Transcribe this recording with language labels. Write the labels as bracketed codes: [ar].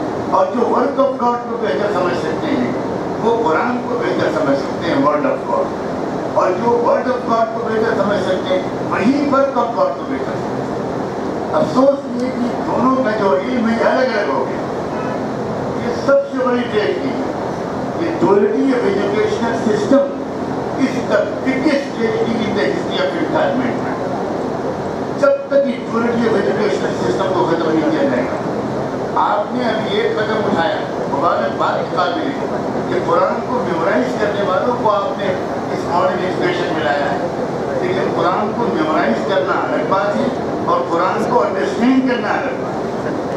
[ur] اور جو work of God کو بہتر سمجھ سکتے ہیں وہ قرآن کو بہتر سمجھ سکتے ہیں, ورڈ آف گاڈ. اور جو ورڈ آف گاڈ کو بہتر سمجھ سکتے ہیں وہی ورک آف گاڈ کو بہتر سمجھ سکتے ہیں. افسوس یہ کہ دونوں کا جو علم ہے الگ الگ ہو گیا. یہ سب سے بڑی ٹریجڈی ہے. [en] یہ duality of educational system is the biggest tragedy in the history of entitlement. [ur] جب تک یہ ڈولیٹی آف ایجوکیشنل سسٹم کو ختم نہیں کیا جائے گا. آپ نے ابھی ایک قدم اٹھایا, مبارکباد کے قابل ہے کہ قرآن کو میمورائز کرنے والوں کو آپ نے اس ماڈرن ایجوکیشن میں لایا ہے. لیکن قرآن کو میمورائز کرنا الگ بات ہے اور قرآن کو انڈرسٹینڈ کرنا الگ بات ہے.